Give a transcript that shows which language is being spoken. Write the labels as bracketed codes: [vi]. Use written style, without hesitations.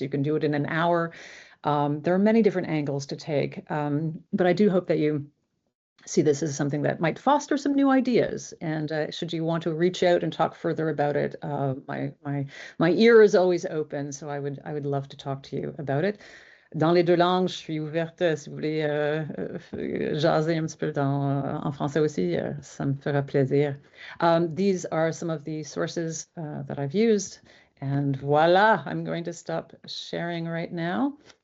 [en] You can do it in an hour. There are many different angles to take, but I do hope that you see this as something that might foster some new ideas. And should you want to reach out and talk further about it, my ear is always open. So I would love to talk to you about it. [fr] Dans les deux langues, je suis ouverte. Si vous voulez jaser un petit peu en français aussi, ça me fera plaisir. [en] These are some of the sources that I've used. And voila, I'm going to stop sharing right now.